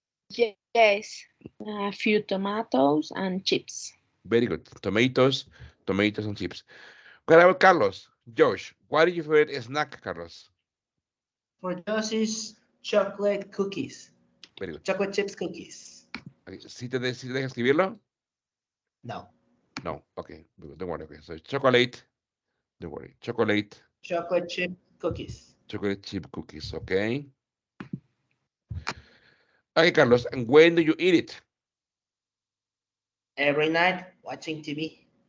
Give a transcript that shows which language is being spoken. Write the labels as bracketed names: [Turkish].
[English] Yes, a few tomatoes and chips. Very good. Tomatoes and chips. What about Carlos? Josh, what is your favorite snack, Carlos? For Josh is chocolate cookies. Very good. Chocolate chips cookies. [Spanish] Okay, ¿sí te deja escribirlo? [English] No. No, okay, don't worry. Okay, so chocolate, don't worry. Chocolate chip cookies. Chocolate chip cookies, okay? Okay, Carlos, and when do you eat it? Every night watching TV.